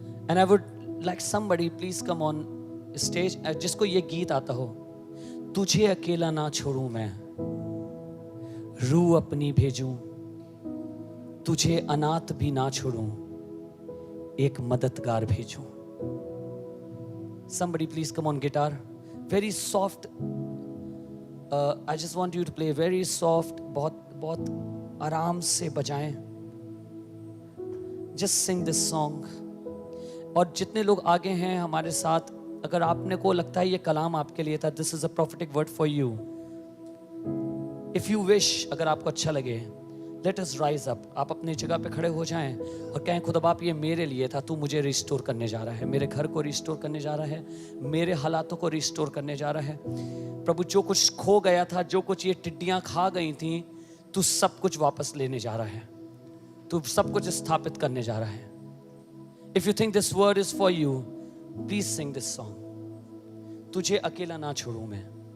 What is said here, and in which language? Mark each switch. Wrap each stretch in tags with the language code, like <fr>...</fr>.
<en>and I would like somebody please come on stage,</en> <hi>जिसको ये गीत आता हो। तुझे अकेला ना छोड़ूं मैं, रूह अपनी भेजूं, तुझे अनाथ भी ना छोड़ूं, एक मददगार भेजूं।</hi> <en>Somebody please come on guitar, very soft. I just want you to play very soft,</en> <hi>बहुत आराम से बजाएं।</hi> <en>Just sing this song.</en> <hi>और जितने लोग आगे हैं हमारे साथ, अगर आपने को लगता है ये कलाम आपके लिए था,</hi> <en>this is a prophetic word for you. If you wish,</en> <hi>अगर आपको अच्छा लगे,</hi> <en>let us rise up.</en> <hi>आप अपनी जगह पे खड़े हो जाएं और कहें खुदा बाप ये मेरे लिए था, तू मुझे रिस्टोर करने जा रहा है, मेरे घर को रिस्टोर करने जा रहा है, मेरे हालातों को रिस्टोर करने जा रहा है। प्रभु जो कुछ खो गया था, जो कुछ ये टिड्डियां खा गई थी, तू सब कुछ वापस लेने जा रहा है, तू सब कुछ स्थापित करने जा रहा है।</hi> <en>If you think this word is for you, please sing this song.</en> <hi>तुझे अकेला ना छोड़ूं मैं।</hi>